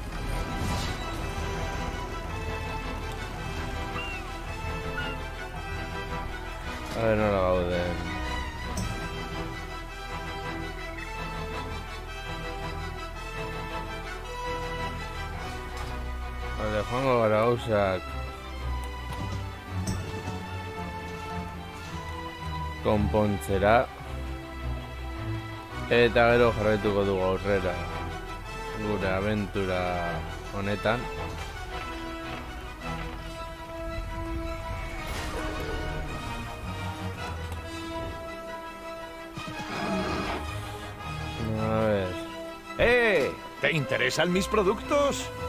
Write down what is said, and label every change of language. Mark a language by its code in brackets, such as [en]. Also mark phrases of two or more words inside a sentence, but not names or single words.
[es] A ver, [eu] nola gauden. Vale, joango gara gauzak konpontzera, eta gero jarraituko dugu aurrera gure abentura honetan. [es] A ver. ¿Te interesan mis productos?